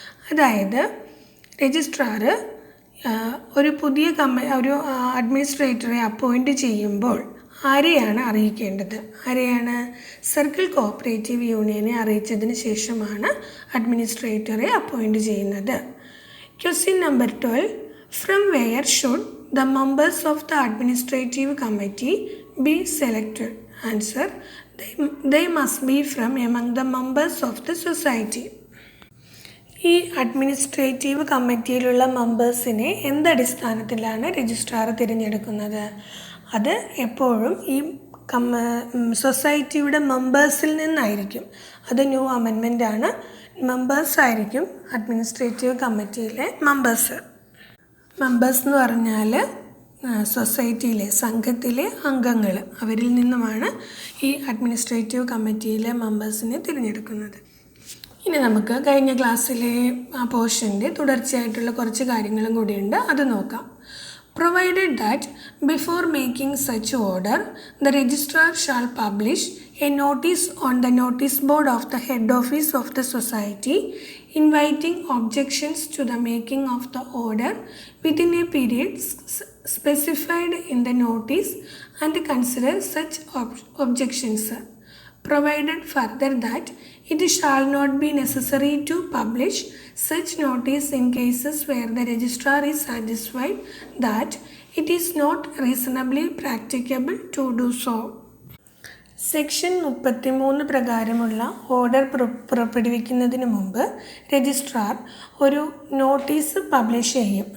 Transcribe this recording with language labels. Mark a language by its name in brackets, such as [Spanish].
[Malayalam] അതായത് രജിസ്ട്രാർ ഒരു പുതിയ ഒരു അഡ്മിനിസ്ട്രേറ്ററെ അപ്പോയിൻറ്റ് ചെയ്യുമ്പോൾ ആരെയാണ് അറിയിക്കേണ്ടത്? സർക്കിൾ കോഓപ്പറേറ്റീവ് യൂണിയനെ അറിയിച്ചതിന് ശേഷമാണ് അഡ്മിനിസ്ട്രേറ്ററെ അപ്പോയിൻറ്റ് ചെയ്യുന്നത്. [English] Question number 12. From where should the members of the administrative committee be selected? Answer. They must be from among the members of the society. [Malayalam] ഈ administrative കമ്മിറ്റിയിലുള്ള മെമ്പേഴ്സിനെ എന്തടിസ്ഥാനത്തിലാണ് registrar തിരഞ്ഞെടുക്കുന്നത്? അത് എപ്പോഴും ഈ സൊസൈറ്റിയുടെ മെമ്പേഴ്സിൽ നിന്നായിരിക്കും. അത് ന്യൂ അമെൻമെൻ്റ് ആണ്. മെമ്പേഴ്സായിരിക്കും അഡ്മിനിസ്ട്രേറ്റീവ് കമ്മിറ്റിയിലെ മെമ്പേഴ്സ് എന്ന് പറഞ്ഞാൽ സൊസൈറ്റിയിലെ സംഘത്തിലെ അംഗങ്ങൾ. അവരിൽ നിന്നുമാണ് ഈ അഡ്മിനിസ്ട്രേറ്റീവ് കമ്മിറ്റിയിലെ മെമ്പേഴ്സിനെ തിരഞ്ഞെടുക്കുന്നത്. ഇനി നമുക്ക് കഴിഞ്ഞ ക്ലാസ്സിലെ ആ പോർഷൻ്റെ തുടർച്ചയായിട്ടുള്ള കുറച്ച് കാര്യങ്ങളും കൂടിയുണ്ട്, അത് നോക്കാം. [English] Provided that before making such order, the registrar shall publish a notice on the notice board of the head office of the society, inviting objections to the making of the order within a period specified in the notice, and consider such objections. Provided further that it shall not be necessary to publish such notice in cases where the registrar is satisfied that it is not reasonably practicable to do so. [Malayalam] Section 33 പ്രകാരമുള്ള order പുറപ്പെടുവിക്കുന്നതിന് മുമ്പ് registrar ഒരു notice publish ചെയ്യും.